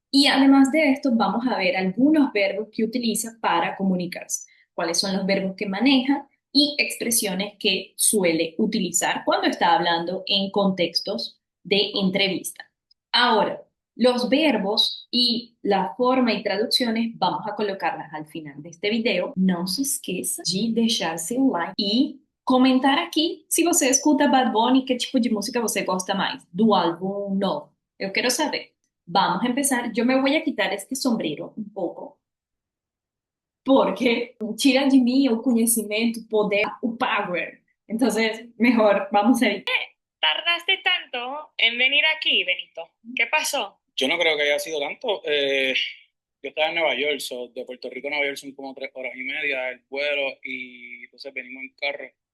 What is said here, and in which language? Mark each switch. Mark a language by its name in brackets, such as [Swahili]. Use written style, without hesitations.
[Spanish] Y además de esto, vamos a ver algunos verbos que utiliza para comunicarse. Cuáles son los verbos que maneja y expresiones que suele utilizar cuando está hablando en contextos de entrevista. Ahora, los verbos y la forma y traducciones vamos a colocarlas al final de este video. [Portuguese] Não se esqueça de deixar seu like e comentar aqui se você escuta Bad Bunny, que tipo de música você gosta mais, do álbum novo. Eu quero saber. [Spanish] Vamos a empezar. Yo me voy a quitar este sombrero un poco, porque tira de mí el conocimiento, poder, o power. Entonces, mejor vamos a ir. Tardaste tanto en venir aquí, Benito? ¿Qué pasó? Yo no creo que haya sido tanto. Yo estaba en Nueva York, so, de Puerto Rico a Nueva York son como 3 horas y media el vuelo y entonces venimos en carro.